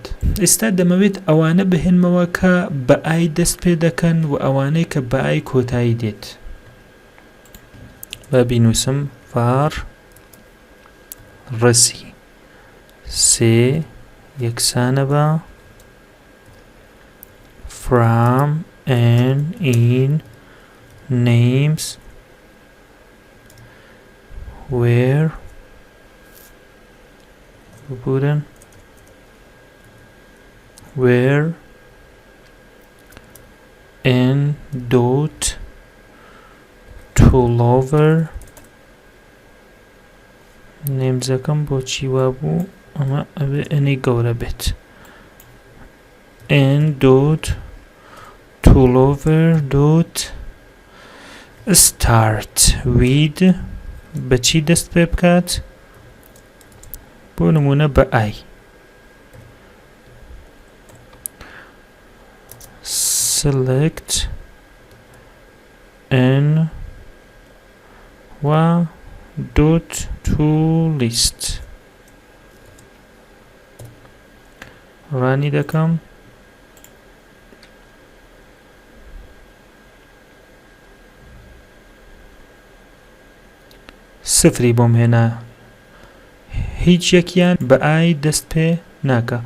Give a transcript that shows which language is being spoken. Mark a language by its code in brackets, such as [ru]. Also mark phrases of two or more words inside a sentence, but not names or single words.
[ckb] ئێستا دەمەوێت ئەوانە بهێنمەوە کە بە ئای دەست پێ دەکەن و ئەوانەی کە بە ئای کۆتایی دێت. با بینووسم var ڕسی سێ یەکسانە بە [en] from and in names where [ckb] بورن where [en] n dot ToLower [ckb] نێمزەکەم بۆچی وابوو ئەمە ئەبێ ئەنی گەورە بێت [en] n dot ToLower dot start with [ckb] بەچی دەست پێ بکات بۆ نمونە بە ئای [en] select n و dot to list [ckb] ڕانی دەکەم سفری بۆم هێنا هیچ یەکیان بە ئای دەست پێ ناکە.